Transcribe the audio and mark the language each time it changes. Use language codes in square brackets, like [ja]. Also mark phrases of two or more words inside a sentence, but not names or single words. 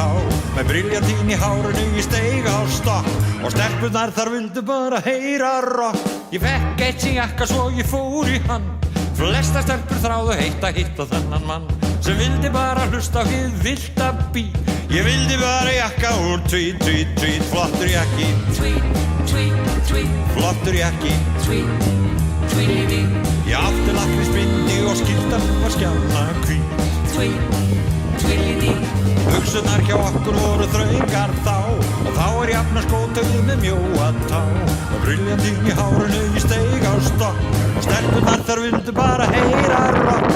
[is] Með briljantín í hárinu ég steig á stokk og stelpurnar þar vildu bara heyra rock. Ég fekk eitt í jakka svo ég fór í hann. Flestar stelpur þráðu að hitta þennan mann sem vildi bara hlusta á hið villta beat. Ég vildi bara jakka úr [en] tweet, tweet, tweet, [is] flottur jakki, [en] Tweet, tweet, tweet, [is] flottur jakki. [en] tweet, tweedledee, [is] Ég átti lakkrísbindi og skyrtan var skjanna hvít. [en] tweet, tweedledee, [is] Buxurnar hjá okkur voru þröngar þá og þá jafn skótaugið með mjóa tá. Og briljantín í hárinu ég steig á stokk og stelpurnar þar vildu bara heyra rock.